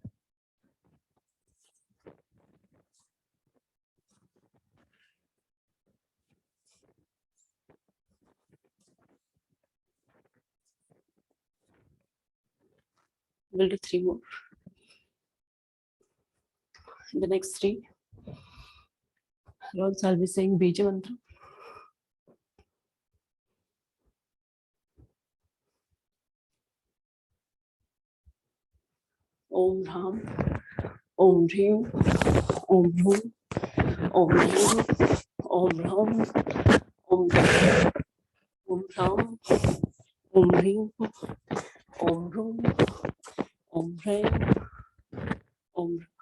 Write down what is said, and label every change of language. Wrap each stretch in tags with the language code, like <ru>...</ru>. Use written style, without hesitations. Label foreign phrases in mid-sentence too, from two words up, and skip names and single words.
<en>We'll do 3 more. The next 3 rounds I'll be saying Bija Mantra.</en> <sa>Om Ram, Om Rim, Om Bhum, Om Rim, Om Ram, Om Ram, Om Ram, Om Rim, Om Rum, Om Ram, Om</sa>